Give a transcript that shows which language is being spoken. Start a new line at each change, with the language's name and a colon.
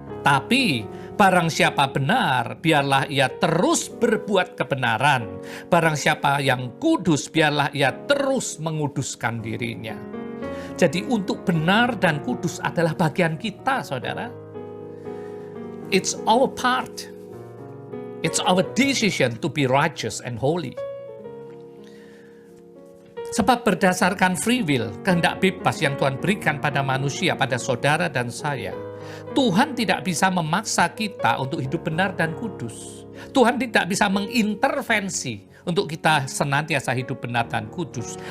Indonesian: Tapi barang siapa benar, biarlah ia terus berbuat kebenaran. Barang siapa yang kudus, biarlah ia terus menguduskan dirinya. Jadi untuk benar dan kudus adalah bagian kita, saudara.
English: It's our part. It's our decision to be righteous and holy.
Indonesian: Sebab berdasarkan free will, kehendak bebas yang Tuhan berikan pada manusia, pada saudara dan saya, Tuhan tidak bisa memaksa kita untuk hidup benar dan kudus. Tuhan tidak bisa mengintervensi untuk kita senantiasa hidup benar dan kudus.